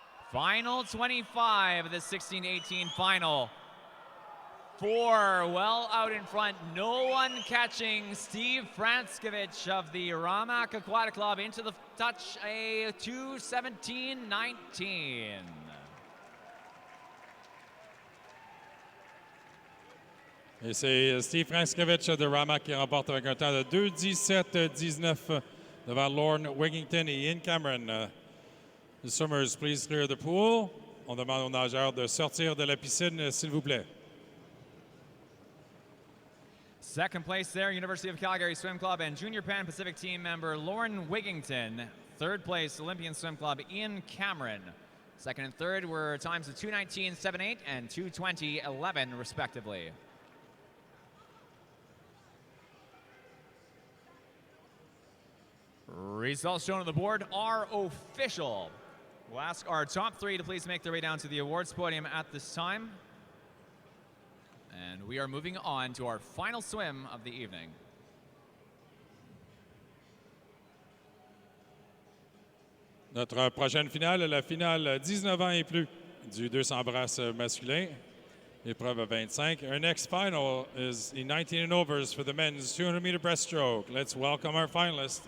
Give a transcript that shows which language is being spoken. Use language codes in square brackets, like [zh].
[en] Final 25 of the 16-18 final. 4 well out in front, no one catching Steve Franskevich of the Ramac Aquatic Club into the touch, a 2:17.19. [fr] Et c'est Steve Franskevich de Ramac qui remporte avec un temps de 2:17-19 devant Lorne Wigington et Ian Cameron. [en] The swimmers, please clear the pool. [fr] On demande aux nageurs de sortir de la piscine, s'il vous plaît. [en] Second place there, University of Calgary Swim Club and Junior Pan Pacific team member Lauren Wigington. Third place, Olympian Swim Club Ian Cameron. Second and third were times of 2:19.78 and 2:20.11 respectively. Results shown on the board are official. We'll ask our top three to please make their way down to the awards podium at this time. And we are moving on to our final swim of the evening. [fr] Notre prochaine finale, la finale 19 ans et plus du 200 brasses masculin, épreuve 25. [en] Our next final is the 19 and overs for the men's 200-meter breaststroke. Let's welcome our finalists.